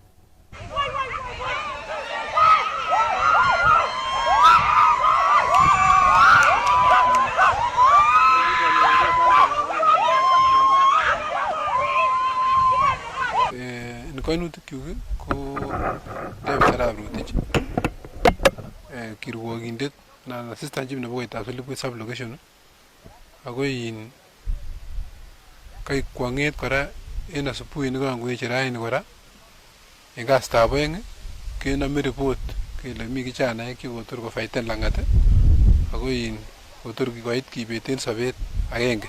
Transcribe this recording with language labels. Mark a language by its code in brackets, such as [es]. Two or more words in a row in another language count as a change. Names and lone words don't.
[kln] Koinutik ko David Arap Rotich, kirwogindet na [en] assistant chief [kln] nebo koitab Silibwet [en] sub location, [kln] ako kai kwang'et kora en asubuhi nekangoeche raini kora en kasitab oeng kenome report kele mi kijanaek chekotor kofaiten lang'at ako kotor koit kibeten sobet agenge.